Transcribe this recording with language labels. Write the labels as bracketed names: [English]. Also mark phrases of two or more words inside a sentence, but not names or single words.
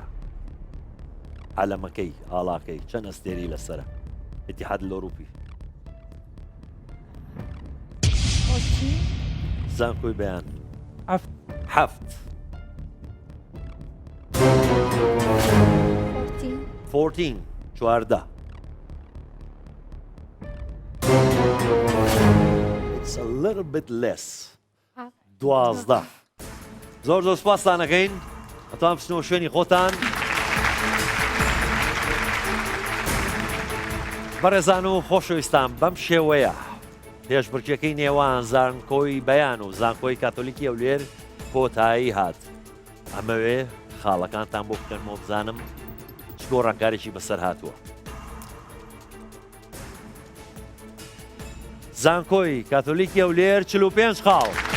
[Central Kurdish] عەلەمەکەی ئاڵاکەی چەند ئەستێری لەسەرە؟ [Arabic] ئیتیحاد الأوروبي [Central Kurdish] زانکۆی بەیان حەفت 14 چواردە [English] It's a little bit less [Central Kurdish] 12 زۆر زۆر سپاستانەکەین ئەتوان بچنەوە شوێنی خۆتان بەڕێزان و خۆشەویستان بەم شێوەیە پێشبڕکێکەی نێوان زانکۆی بەیان و زانکۆی کاتۆلیکی ئەولێر کۆتایی هات ئەمەوێ خاڵەکانتان بۆ بکەنمەوە بزانم چ گۆڕانکارێکی بەسەر هاتووە زانکۆی کاتۆلیکی ئەولێر 45 خاڵ